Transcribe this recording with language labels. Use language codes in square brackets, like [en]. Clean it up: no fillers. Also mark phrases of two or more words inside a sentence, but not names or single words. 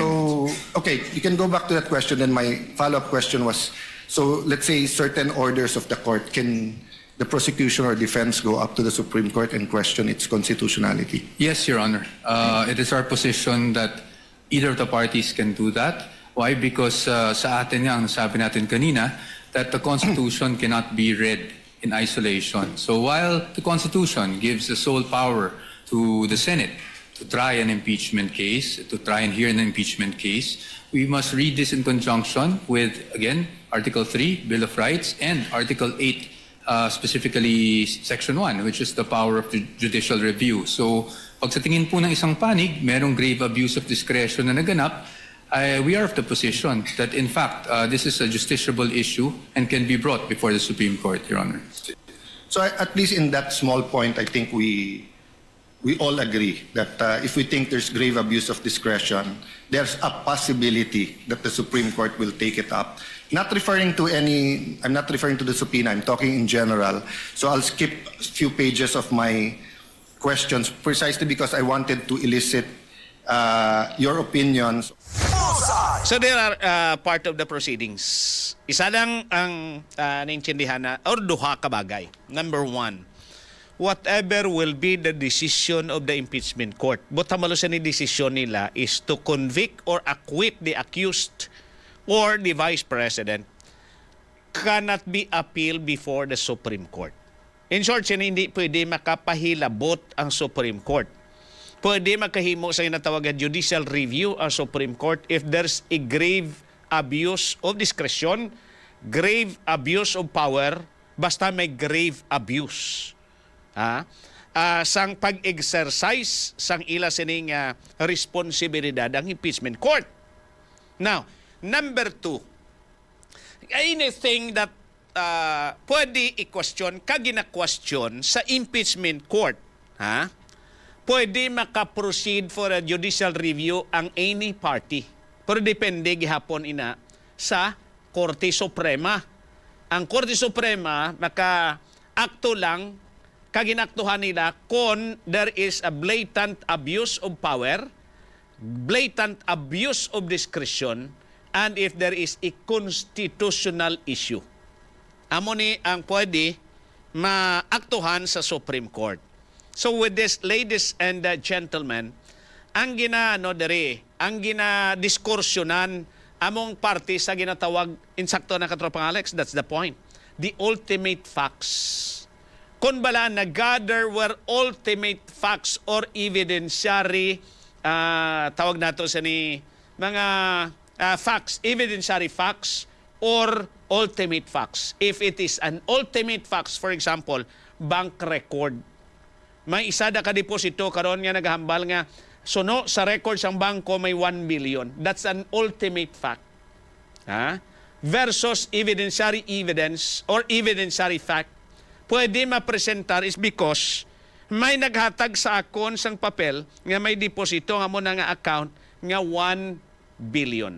[en] So, okay, you can go back to that question. Then my follow-up question was, so let's say certain orders of the court, can the prosecution or defense go up to the Supreme Court and question its constitutionality? Yes, Your Honor. It is our position that either of the parties can do that. Why? Because [tl] sa atin nga, ang sabi natin kanina, [en] that the Constitution cannot be read in isolation. So while the Constitution gives the sole power to the Senate to try an impeachment case, to try and hear an impeachment case, we must read this in conjunction with, again, Article 3, Bill of Rights, and Article 8, specifically Section 1, which is the power of the judicial review. [tl] So pag sa tingin po ng isang panig, merong [en] grave abuse of discretion [tl] na naganap, [en] we are of the position that, in fact, this is a justiciable issue and can be brought before the Supreme Court, Your Honor. So at least in that small point, I think we all agree that if we think there's grave abuse of discretion, there's a possibility that the Supreme Court will take it up. Not referring to I'm not referring to the subpoena, I'm talking in general. So I'll skip a few pages of my questions precisely because I wanted to elicit your opinions. So there are part of the proceedings. [hil] Isa lang ang naintindihan na, or duha ka bagay. [en] Number one, whatever will be the decision of the impeachment court, [hil] butamalo sa ni [en] decision nila is to convict or acquit the accused or the vice president cannot be appealed before the Supreme Court. In short, [hil] hindi pwede makapahilabot ang Supreme Court. Pwede makahimo sa tinatawag na [en] judicial review ang Supreme Court if there's a grave abuse of discretion, grave abuse of power, [hil] basta may [en] grave abuse. [hil] Sang pag-exercise sang ila sining responsibilidad ang impeachment court. [en] Now, number two, anything that [hil] pwede i-question, kagina-question sa impeachment court, pwede maka-proceed [en] for a judicial review [hil] ang [en] any party. [hil] Pero depende gihapon ina sa Korte Suprema. Ang Korte Suprema maka-akto lang kaginaktuhan nila kung [en] there is a blatant abuse of power, blatant abuse of discretion, and if there is a constitutional issue. [hil] Amo ni ang pwede maaktuhan sa Supreme Court. [en] So with this, ladies and gentlemen, [hil] ang ang ginadiskursyonan among party sa ginatawag, insakto na katropang Alex, [en] that's the point. The ultimate facts. [hil] Kung bala nag-gather [en] were ultimate facts or evidentiary, [hil] tawag nato sa ni mga facts, [en] evidentiary facts or ultimate facts. If it is an ultimate facts, for example, bank record, [hil] may isa da ka deposito karon nga naghambal nga suno sa records ang bangko may 1 billion. [en] That's an ultimate fact. Versus evidentiary evidence or evidentiary fact, [hil] pwede mapresentar is because may naghatag sa akon sang papel nga may deposito nga mo na nga account nga 1 billion.